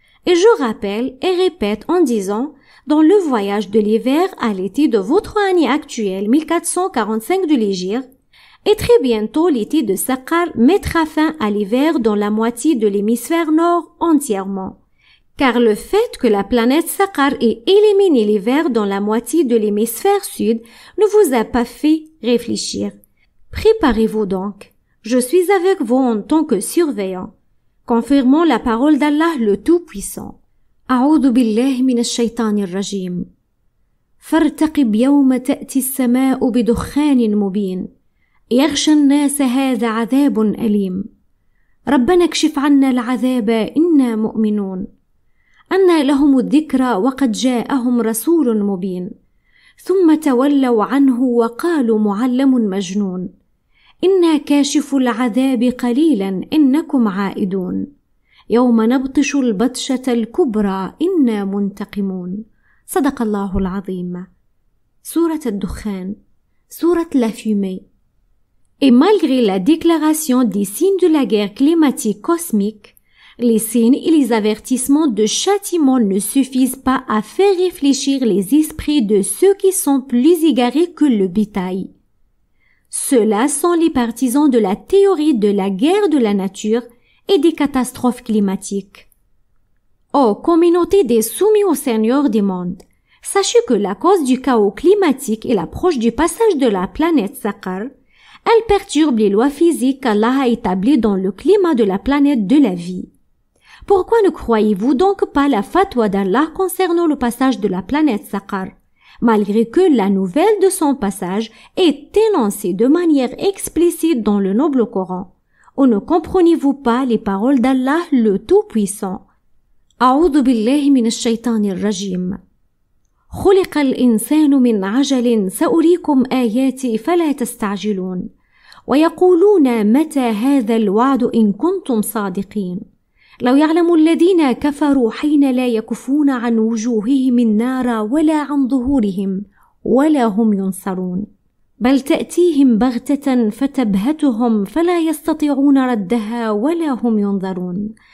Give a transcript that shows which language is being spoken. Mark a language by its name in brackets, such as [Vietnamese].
[French] Et je rappelle et répète en disant, dans le voyage de l'hiver à l'été de votre année actuelle 1445 de l'Hégire, et très bientôt l'été de Saqar mettra fin à l'hiver dans la moitié de l'hémisphère nord entièrement. Car le fait que la planète Saqar ait éliminé l'hiver dans la moitié de l'hémisphère sud ne vous a pas fait réfléchir. Préparez-vous donc. Je suis avec vous en tant que surveillant. Confirmons la parole d'Allah le Tout-Puissant. [Arabic] أعوذ بالله من الشيطان الرجيم فارتقب يوم تأتي السماء بدخان مبين يغشى الناس هذا عذاب أليم ربنا اكشف عنا العذاب إنا مؤمنون أنى لهم الذكرى وقد جاءهم رسول مبين ثم تولوا عنه وقالوا معلم مجنون إنا كاشف العذاب قليلا إنكم عائدون يوم نبطش البطشة الكبرى إنا منتقمون صدق الله العظيم. [French] سورة الدخان, Sourate la fumée. Et malgré la déclaration des signes de la guerre climatique cosmique, les signes et les avertissements de châtiment ne suffisent pas à faire réfléchir les esprits de ceux qui sont plus égarés que le bétail. Ceux-là sont les partisans de la théorie de la guerre de la nature et des catastrophes climatiques. Ô communauté des soumis au Seigneur des mondes, sachez que la cause du chaos climatique est l'approche du passage de la planète Saqar. Elle perturbe les lois physiques qu'Allah a établies dans le climat de la planète de la vie. Pourquoi ne croyez-vous donc pas la fatwa d'Allah concernant le passage de la planète Saqar? malgré que la nouvelle de son passage est énoncée de manière explicite dans le noble Coran. Ou ne comprenez-vous pas les paroles d'Allah le Tout-Puissant? [Arabic] أعوذ بالله من الشيطان الرجيم. خلق الإنسان من عجل سأريكم آياتي فلا تستعجلون ويقولون متى هذا الوعد إن كنتم صادقين لو يعلم الذين كفروا حين لا يكفون عن وجوههم النار ولا عن ظهورهم ولا هم ينصرون بل تأتيهم بغتة فتبهتهم فلا يستطيعون ردها ولا هم ينظرون.